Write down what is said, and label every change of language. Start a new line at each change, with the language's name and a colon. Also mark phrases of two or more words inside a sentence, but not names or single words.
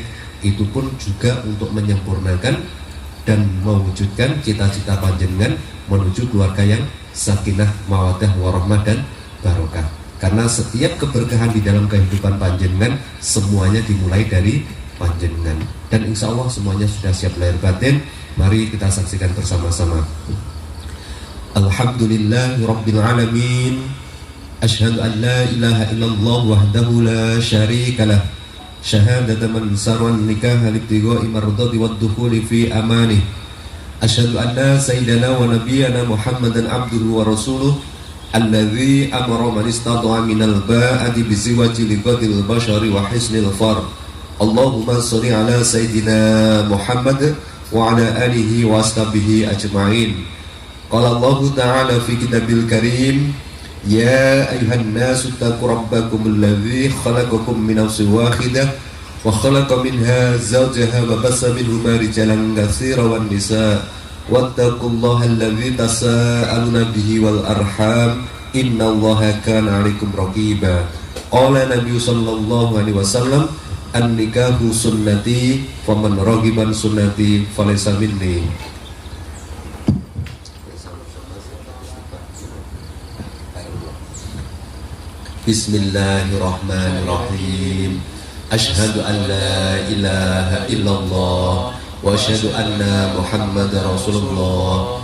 Indonesian: Itu pun juga untuk menyempurnakan dan mewujudkan cita-cita panjenengan menuju keluarga yang
Arabic: سكينة، مودة، ورحمة
Indonesian: dan barokah. Karena setiap keberkahan di dalam kehidupan panjenengan semuanya dimulai dari panjenengan. Dan
Arabic: إن شاء الله
Indonesian: semuanya sudah siap lahir batin. Mari kita saksikan bersama-sama.
Arabic: الحمد لله رب العالمين. أشهد أن لا إله إلا الله وحده لا شريك له. شهادة من سر النكاح لابتغاء مرضاته والدخول في أمانه. أشهد أن سيدنا ونبينا محمدا عبده ورسوله الذي أمر من استطاع من الباءة بالزواج لغض البصر وحصن الفرج. اللهم صل على سيدنا محمد وعلى آله وأصحابه أجمعين. قال الله تعالى في كتابه الكريم، يا أيها الناس اتقوا ربكم الذي خلقكم من نفس واحدة وخلق منها زوجها وبث منهما رجالا كثيرا ونساء واتقوا الله الذي تساءلون به والأرحام إن الله كان عليكم رقيبا. قال النبي صلى الله عليه وسلم، النكاح سنتي فمن رغب عن سنتي فليس مني. بسم الله الرحمن الرحيم. أشهد أن لا إله إلا الله وأشهد أن محمدا رسول الله.